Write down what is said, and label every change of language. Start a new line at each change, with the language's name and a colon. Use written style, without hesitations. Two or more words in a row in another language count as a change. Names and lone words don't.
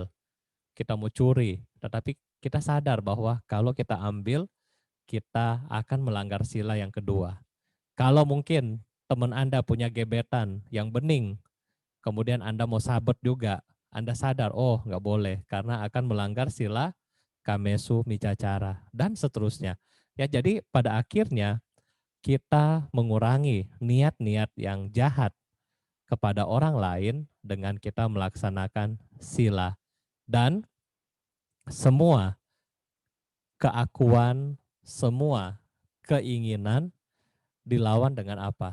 Indonesian: Kita mau curi, tetapi kita sadar bahwa kalau kita ambil, kita akan melanggar sila yang kedua. Kalau mungkin teman Anda punya gebetan yang bening, kemudian Anda mau sabet juga, Anda sadar, oh nggak boleh, karena akan melanggar sila
Pali: kamesu micacara,
Indonesian: dan seterusnya. Ya, jadi pada akhirnya kita mengurangi niat-niat yang jahat kepada orang lain dengan kita melaksanakan sila. Dan semua keakuan, semua keinginan dilawan dengan apa?